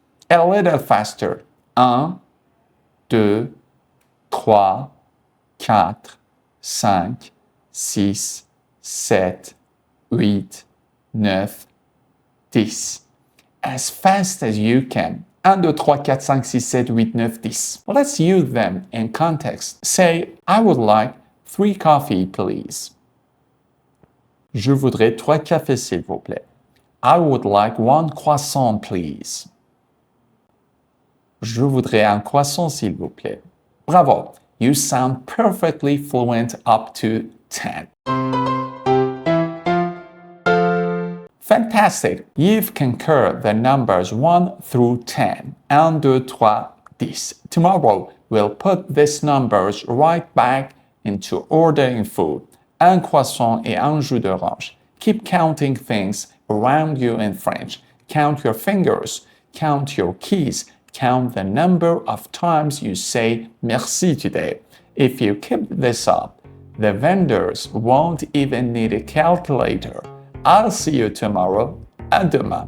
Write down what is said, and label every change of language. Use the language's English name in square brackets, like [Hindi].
[English] A little faster. 1, 2, 3, 4, 5, 6, 7, 8, 9, 10. as fast as you can. 1, 2, 3, 4, 5, 6, 7, 8, 9, 10. Let's use them in context. Say, I would like 3 coffee, please. [French] Je voudrais 3 cafés, s'il vous plaît. [English] I would like 1 croissant, please. [French] Je voudrais un croissant, s'il vous plaît. [English] Bravo! You sound perfectly fluent up to 10. Fantastic! You've conquered the numbers 1 through 10. 1, 2, 3, 10. Tomorrow, we'll put these numbers right back into ordering food. [French] Un croissant et un jus d'orange. [English] Keep counting things around you in French. Count your fingers. Count your keys. Count the number of times you say merci today. If you keep this up, the vendors won't even need a calculator. I'll see you tomorrow. [French] À demain.